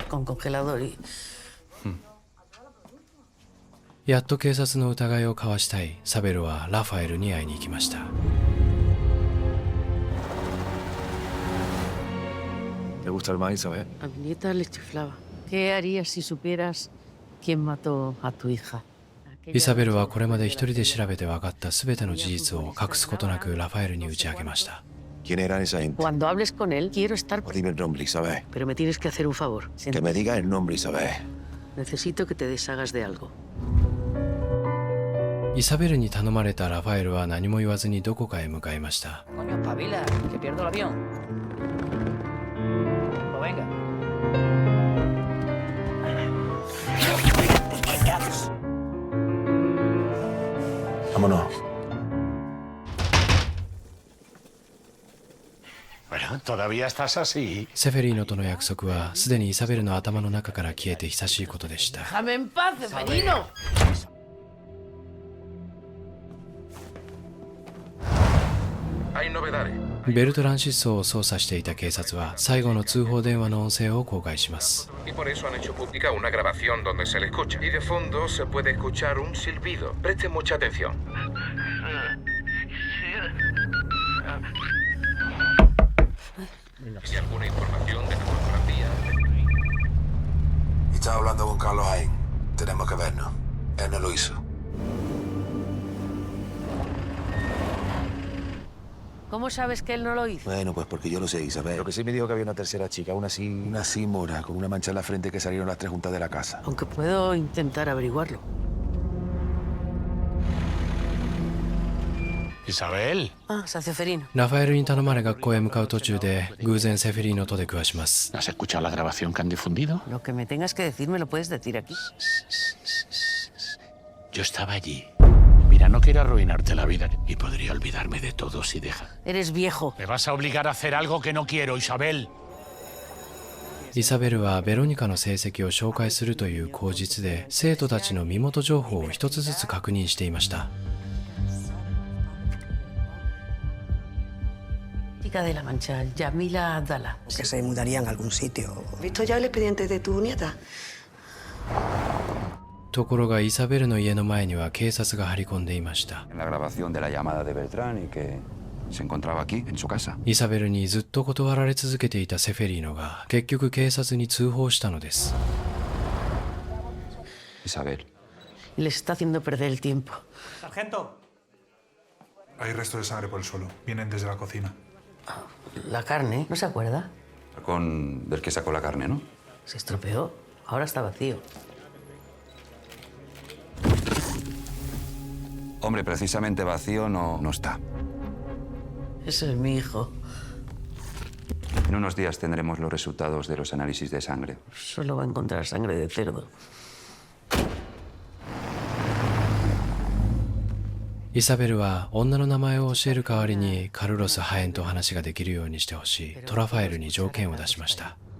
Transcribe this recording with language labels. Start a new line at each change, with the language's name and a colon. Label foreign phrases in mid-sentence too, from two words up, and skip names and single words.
Spanish: Con congelador y...
Japanese: やっと警察の疑いをかわしたいサベルはラファエルに会いに行きました。
Spanish: ¿Te gusta el maíz, Isabel? A mi nieta le chiflaba. ¿Qué harías si supieras quién mató a tu hija?
Japanese: イザベルはこれまで一人で調べて分かった全ての事実を隠すことなくラファエルに打ち明けました。
Spanish: ¿Quién era esa gente? Cuando hables con él, quiero estar... Dime el nombre, Isabel. Pero me tienes que hacer un favor. Que me digas el nombre, Isabel. Necesito que te deshagas de algo.
Japanese: イザベルに頼まれたラファエルは何も言わずにどこかへ向かいました。
Spanish: Coño, espabila, que pierdo el avión. Pues venga. Vámonos. Bueno, todavía estás así.
Japanese: セフェリーノとの約束はすでにイザベルの頭の中から消えて久しいことでした。
Spanish: ¡Déjame en paz, Seferino! Hay novedades.
Japanese: ベルトラン失踪を捜査していた警察は最後の通報電話の音声を公開します。
Spanish: Y por eso han hecho pública una grabación donde se le escucha. Y de fondo se puede escuchar un silbido. Presten mucha atención. ¿Y alguna información de la fotografía? Estaba hablando con Carlos Jaén. Tenemos que vernos. Él no lo hizo. ¿Cómo sabes que él no lo hizo? Bueno, pues porque yo lo sé, Isabel. Lo que sí me dijo que había una tercera chica, una así... Una así mora, con una mancha en la frente que salieron las 3 juntas de la casa. Aunque puedo intentar averiguarlo. Isabel. Ah, Seferino.
Japanese: ラファエルに頼まれ学校へ向かう途中で偶然セフェリーノと出くわします。
Spanish: ¿Has escuchado la grabación que han difundido? Lo que me tengas que decir me lo puedes decir aquí. Yo estaba allí. Mira, no quiero arruinarte la vida y podría olvidarme de todo si deja. Eres viejo. Me vas a obligar a hacer algo que no quiero, Isabel.
Japanese: イザベルはベロニカの成績を紹介するという口実で生徒たちの身元情報を一つずつ確認していました。
Spanish: Chica de la Mancha, Yamila Abdala. Que se mudarían a algún sitio. ¿Has visto ya el expediente de tu nieta?
Japanese: ところがイザベルの家の前には警察が張り込んでいました。
Spanish: En la grabación de la llamada de Beltrán y que se encontraba aquí, en su casa.
Japanese: イザベルにずっと断られ続けていたセフェリーノが結局警察に通報したのです。
Spanish: Isabel. Les está haciendo perder el tiempo. Sargento. Hay restos de sangre por el suelo. Vienen desde la cocina. La carne, ¿no se acuerda? Del que sacó la carne, ¿no? Se estropeó. Ahora está vacío. Hombre, precisamente vacío no está. Ese es mi hijo. En unos días tendremos los resultados de los análisis de sangre. Solo va a encontrar sangre de cerdo.
Japanese: イザベルは女の名前を教える代わりにカルロス・ハエンと話ができるようにしてほしいとラファエルに条件を出しました。